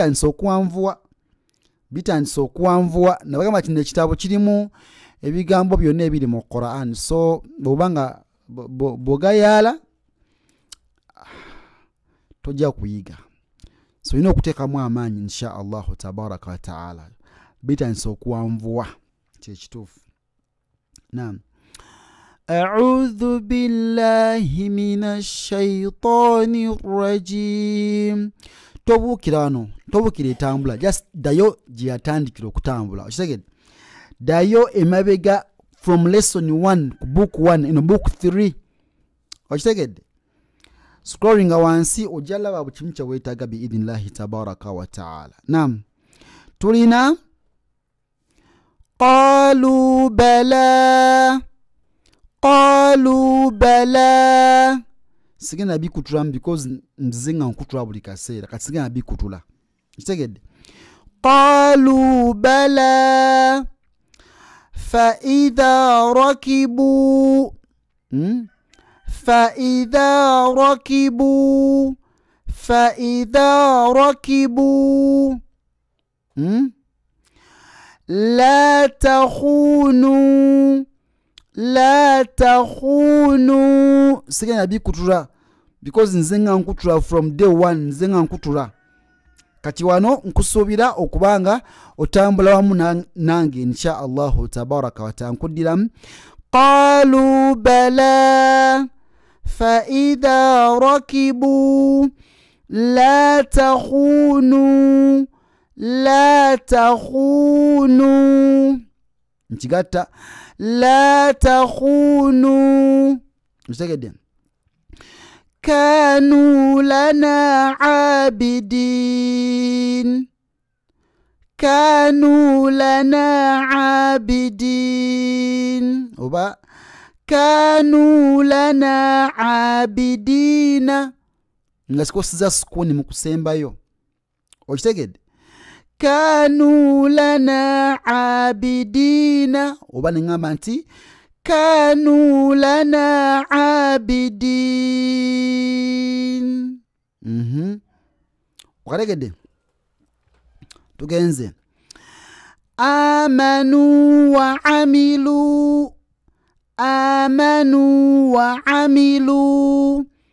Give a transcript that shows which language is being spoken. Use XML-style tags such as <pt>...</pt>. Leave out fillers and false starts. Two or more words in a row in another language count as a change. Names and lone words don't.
<lg>Bitandise okuwanvuwa nabagamba kino ekitabo kirimu ebigambo byonna ebiri mu Quran. So bwobanga bogayala tojja kuyiga. So ino okuteekamu amaanyi</lg> <ar>إن شاء الله تبارك وتعالى.</ar> <lg>Bitandise okuwanvuwa kyekituufu. Naam.</lg> <ar>أعوذ بالله من الشيطان الرجيم.</ar> <lg>Tobukira etambula, just dayo gyatandikira okutambula. Okitegedde? Dayo emabega</lg> <en>from lesson 1</en> <lg>ku book 1 ino book 3. Okitegedde? Scrolling wansi ojalaba bukimu kye weetaga</lg> <ar>بإذن الله تبارك وتعالى.</ar> <lg>Naam. Tulina</lg> <ar>قالوا بلى.</ar> <lg>Sigenda bikutula because nzinga nkutula buli kaseera kati sigenda bikutula. Kitegedde?</lg> <ar>قالوا بلى فإذا ركبوا لا تخونوا.</ar> <lg>Sigenda bikutula because nzenga nkutula</lg> <en>from day 1</en> <lg>nzenga nkutula. Kati wano nkusuubira okubanga otambula wamu nange</lg> <ar>إن شاء الله تبارك وتعالى.</ar> <lg>Nkudiramu</lg> <ar>قالوا بلى فإذا ركبوا لا تخونوا.</ar> <lg>Nkigatta</lg> <ar>لا تخونوا. Mstegede? كانوا لنا عابدين. أو كانوا لنا عابدين.</ar> <lg>Ngasikosiza sukuni mu kusembayo. Okitegedde?</lg> <ar>كانوا لنا عابدين.</ar> <lg>Oba nengamba nti</lg> <ar>كانوا لنا عابدين.</ar> <lg>Okategedde? Tugenze.</lg> <ar>آمنوا وعملوا. آمنوا وعملوا.</ar>